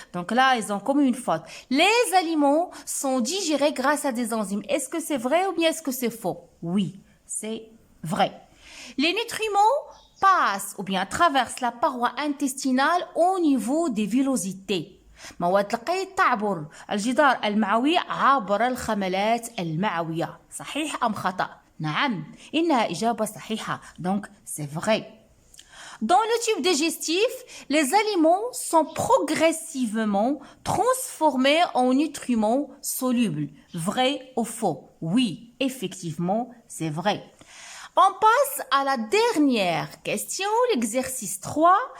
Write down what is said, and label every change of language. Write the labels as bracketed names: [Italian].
[French] Donc là, ils ont commis une faute. Les aliments sont digérés grâce à des enzymes. Est-ce que c'est vrai ou bien est-ce que c'est faux? Oui, c'est vrai. Les nutriments passent ou bien traversent la paroi intestinale au niveau des villosités. [Arabic] مواد القيد تعبر الجدار المعوي عبر الخملات المعوية. صحيح أم خطأ؟ نعم، إنها إجابة صحيحة. [French] Donc, c'est vrai. Dans le tube digestif, les aliments sont progressivement transformés en nutriments solubles. Vrai ou faux? Oui, effectivement, c'est vrai. On passe à la dernière question, l'exercice 3.